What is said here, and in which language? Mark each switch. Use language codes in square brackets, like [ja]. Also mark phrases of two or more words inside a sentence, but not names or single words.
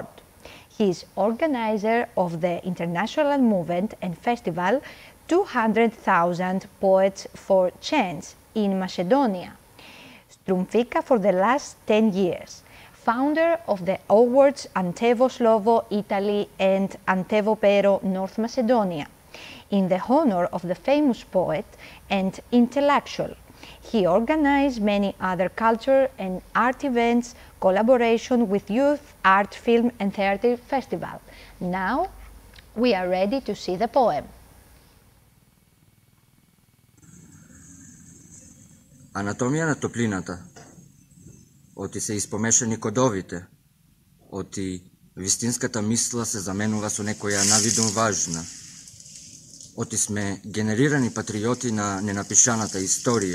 [en] He is organizer of the international movement and festival 200,000 Poets for Chance in Macedonia, Strumfica for the last 10 years, founder of the awards Antevo Slovo, Italy and Antevo Pero, North Macedonia, in the honor of the famous poet and intellectual. He organized many other culture and art events, collaboration with youth, art, film and theater festival. Now we are ready to see the poem. [mk] Анатомија на топлината. Оти се испомешани кодовите. Оти вистинската мисла се заменува со некоја навидум важна. Оти сме генерирани патриоти на ненапишаната историја.